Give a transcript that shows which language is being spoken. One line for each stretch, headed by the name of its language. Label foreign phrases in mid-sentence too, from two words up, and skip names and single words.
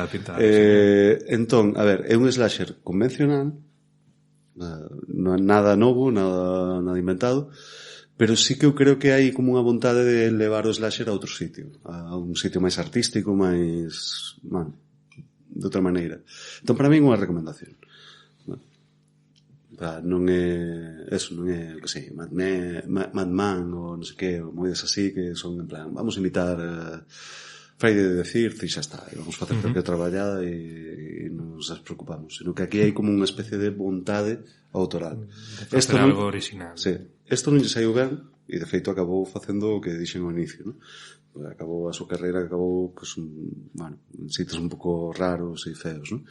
Galician: Entón, a ver, é un slasher convencional, non é nada novo, nada inventado, pero sí que eu creo que hai como unha vontade de levar o slasher a outro sitio, a un sitio máis artístico, máis, bueno, de outra maneira. Entón, para mí é unha recomendación. Non é eso, non é, que sei, Mad Man ou non sei que, ou moedas así que son en plan,
Spanish: vamos a imitar
Galician: Friday the 13th e xa está, e vamos facer propia traballada e non nos preocupamos, sino que aquí hai como unha especie de vontade autoral. De facer algo original. Sí, isto non lle saiu ben e de feito acabou facendo o que dixen ao inicio, non? Acabou a súa carreira, acabou, pues, bueno, en sitios un pouco raros e feos, non?